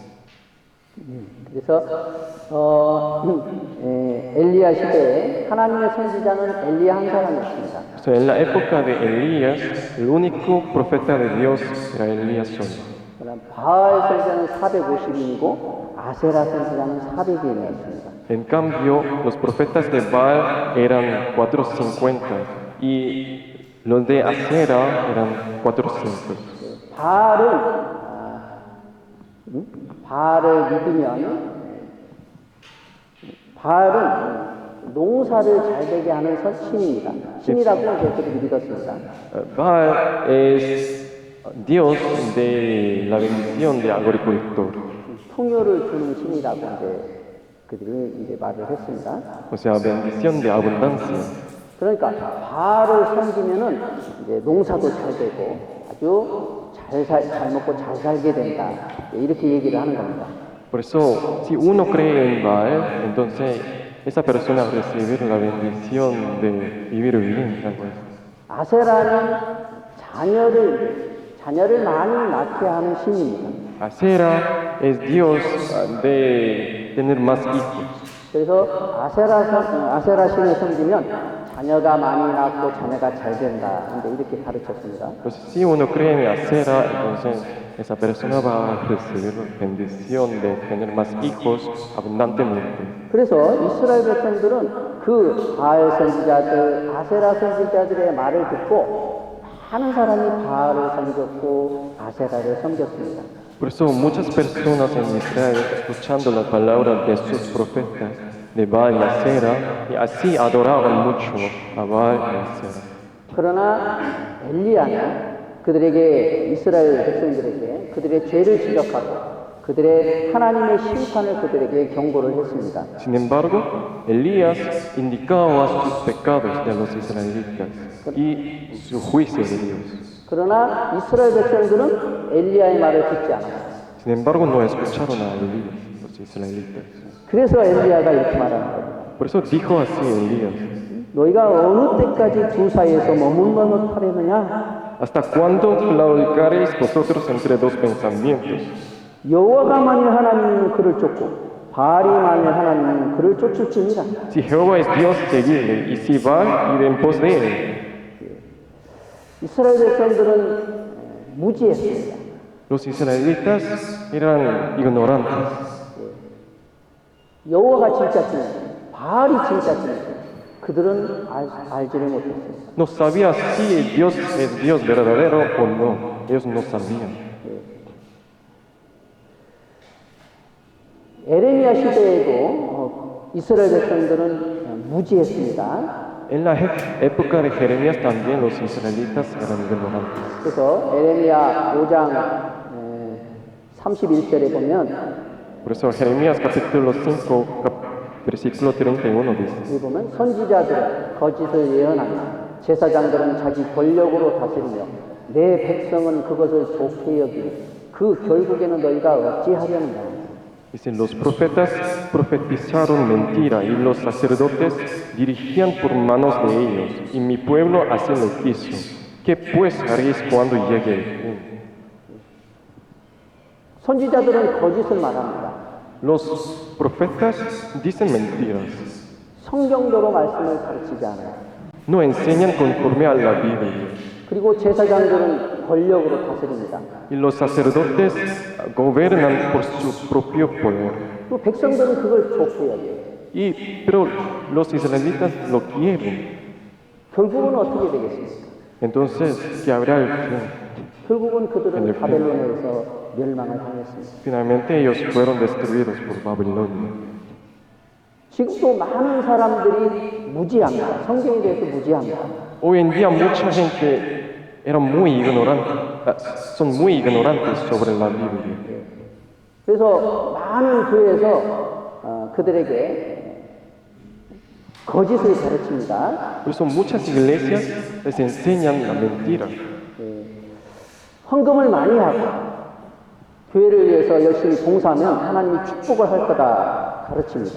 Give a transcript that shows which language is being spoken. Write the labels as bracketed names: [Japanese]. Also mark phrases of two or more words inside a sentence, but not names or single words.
[Korean] 그래서 엘리야 시대에 하나님의 선지자는 엘리야 한 사람이었습니다. [Spanish] O sea, en la época de Elías, el único profeta de Dios era Elías solo. [Korean] 그럼 바알 선지자는 450인이고 아세라 선지자는 400인이었습니다. [Spanish] En cambio, los profetas de Baal eran 450 y los de Asera eran 400. [Korean] 바알을 믿으면 바알은 농사를 잘 되게 하는 신입니다. 신이라고 이제 그들이 믿었습니다. [Spanish] Baal es Dios de la bendición de agricultor, [Korean] 풍요를 주는 신이라고 이제 그들이 이제 말을 했습니다. [Spanish] o sea, bendición de abundancia. [Korean] 그러니까 바알을 섬기면은 이제 농사도 잘 되고 아주 잘 먹고 잘 살게 된다. 이렇게 얘기를 하는 겁니다. [Spanish] Por eso, si uno cree en Baal, entonces esa persona va a recibir la bendición de vivir bien. algo así. [Korean] 아세라는 자녀를 많이 낳게 하는 신입니다. [Spanish] Asera es Dios de tener más hijos. [Korean] 그래서 아세라 신을 섬기면 자녀가 많이 낳고 자녀가 잘 된다. 이렇게 가르쳤습니다. [Spanish] Entonces, si uno cree en Asera, entonces esa persona va a recibir bendición de tener más hijos abundantemente. [Korean] 그래서 이스라엘 백성들은 그 바알 선지자들, 아세라 선지자들의 말을 듣고 많은 사람이 바알을 섬겼고 아세라를 섬겼습니다. [Spanish] Por eso muchas personas en Israel, escuchando las palabras de sus profetas, de Baal y Asera, y así adoraban mucho a Baal y Asera. [Korean] 그러나 엘리야는 그들에게 이스라엘 백성들에게 그들의 죄를 지적하고 그들의 하나님의 심판을 그들에게 경고를 했습니다. [Spanish] Sin embargo, Elías indicaba sus pecados de los israelitas y su juicio de Dios. [Korean] 그러나 이스라엘 백성들은 엘리야의 말을 듣지 않았어요. [Spanish] Sin embargo, no escucharon a Elías, los israelitas. [Korean] 그래서 엘리야가 이렇게 말하는 거예요. [Spanish] Por eso dijo así Elías, [Korean] 너희가 어느 때까지 두 사이에서 머뭇머뭇하려느냐? [Spanish] ¿hasta cuándo claudicaréis vosotros entre dos pensamientos? [Korean] 여호와가 만일 하나님이면 그를 쫓고 바알이 만일 하나님이면 그를 쫓을지니라. [Spanish] Si Jehová es Dios, seguidle, y si Baal, id en pos de él. [Korean] 이스라엘 백성들은 무지했습니다. [Spanish] Los israelitas eran ignorantes. [Korean] 여호와가 진짜 신, 바알이 진짜 신, 그들은 알지를 못했습니다. [Spanish] No sabía si Dios es Dios verdadero o no. Ellos no sabían. [Korean] 에레미야 시대에도 이스라엘 백성들은 무지했습니다. [Spanish] En la época de Jeremías también los israelitas eran ignorantes. [Korean] 그래서 에레미야 5장 31절에 보면 [Spanish] Por eso Jeremías capítulo 5, versículo 31 dice, [Korean] 여기 보면 선지자들은 거짓을 예언하며 제사장들은 자기 권력으로 다스리며 내 백성은 그것을 좋게 여기니 그 결국에는 너희가 어찌하려느냐. [Spanish] Dicen, los profetas profetizaron mentira y los sacerdotes dirigían por manos de ellos, y mi pueblo así lo quiso. ¿Qué pues haréis cuando llegue el fin? [Korean] 선지자들은 거짓을 말합니다. [Spanish] Los profetas dicen mentiras, [Korean] 성경대로 말씀을 가르치지 않아요. [Spanish] no enseñan conforme a la Biblia. [Korean] 그리고 제사장들은 권력으로 다스립니다. [Spanish] Y los sacerdotes gobiernan por su propio poder. [Korean] 그 백성들은 그걸 좋게 여겨요. [Spanish] Pero los israelitas lo quieren. [Korean] 결국은 어떻게 되겠습니까? [Spanish] Entonces, ¿qué habrá al fin? [Korean] 결국은 그들은 바벨론에서 멸망을 당했습니다. [Spanish] Finalmente ellos fueron destruidos por Babilonia. [Korean] 지금도 많은 사람들이 무지합니다. 성경에 대해서 무지합니다. [Spanish] Hoy en día mucha gente son muy ignorantes sobre la Biblia. [Korean] 그래서 많은 교회에서 그들에게 거짓을 가르칩니다. [Spanish] Por eso muchas iglesias les enseñan la mentira. [Korean] 헌금을 많이 하고 교회를 위해서 열심히 봉사하면 하나님이 축복을 할 거다 가르칩니다.